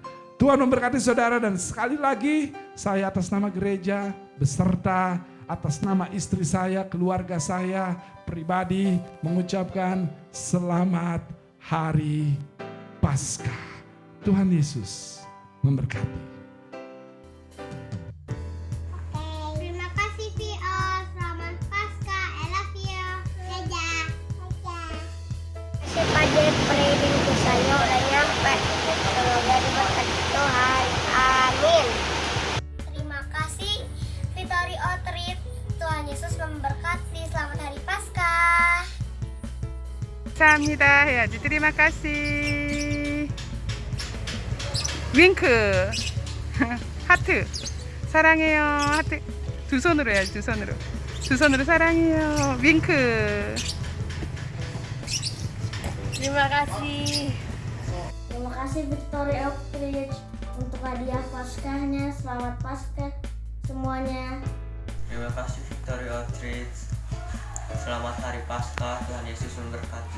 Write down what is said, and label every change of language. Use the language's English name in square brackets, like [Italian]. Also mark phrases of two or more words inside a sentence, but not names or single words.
[Indonesian] Tuhan memberkati saudara, dan sekali lagi saya atas nama gereja beserta atas nama istri saya, keluarga saya pribadi mengucapkan selamat hari Paskah. Tuhan Yesus memberkati. Terima kasih Vio, selamat Paskah, [English] I love you. [Indonesian] Dadah. Kasih Pak Jeffrey, minggu saya udah nyampe. Semoga diberkati Tuhan, amin. Terima kasih Victory Outreach, Tuhan Yesus memberkati, selamat hari Paskah. [Korean] 감사합니다 해야지. [Indonesian] terima kasih. [Korean] 윙크. 하트. 사랑해요. 하트. 두 손으로 해야지. 두 손으로. 두 손으로 사랑해요. 윙크. [Indonesian] Terima kasih. Terima kasih Victory Outreach untuk hadiah Paskahnya. Selamat Paskah semuanya. Terima kasih Victory Outreach. Selamat hari Paskah, Tuhan Yesus memberkati.